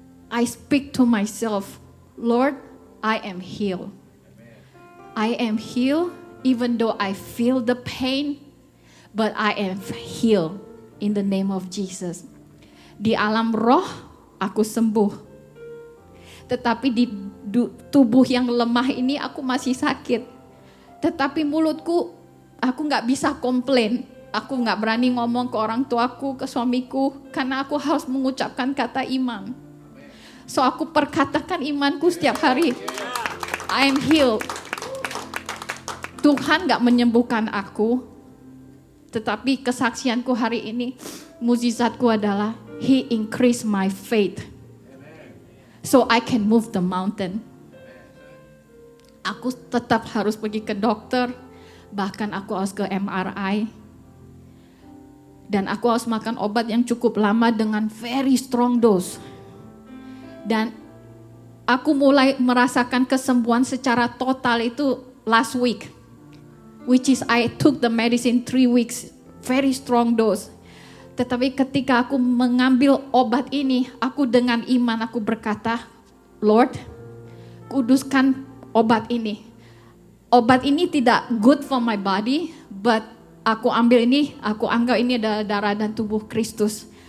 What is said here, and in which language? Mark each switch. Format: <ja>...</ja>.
<en>I speak to myself, Lord, I am healed. I am healed even though I feel the pain, but I am healed in the name of Jesus.</en> <id>Di alam roh, aku sembuh. Tetapi di tubuh yang lemah ini aku masih sakit. Tetapi mulutku, aku gak bisa komplain. Aku gak berani ngomong ke orang tuaku, ke suamiku, karena aku harus mengucapkan kata iman. So aku perkatakan imanku setiap hari.</id> <en>I am healed.</en> <id>Tuhan gak menyembuhkan aku. Tetapi kesaksianku hari ini, mukjizatku adalah</id> <en>He increased my faith. So I can move the mountain.</en> <id>Aku tetap harus pergi ke dokter. Bahkan aku harus ke MRI. Dan aku harus makan obat yang cukup lama dengan</id> <en>very strong dose.</en> <id>Dan aku mulai merasakan kesembuhan secara total itu</id> <en>last week. Which is I took the medicine 3 weeks. Very strong dose.</en> <id>Tetapi ketika aku mengambil obat ini, aku dengan iman aku berkata, Lord, kuduskan obat ini. Obat ini tidak</id> <en>good for my body, but</en> <id>aku ambil ini, aku anggap ini adalah darah dan tubuh Kristus.</id>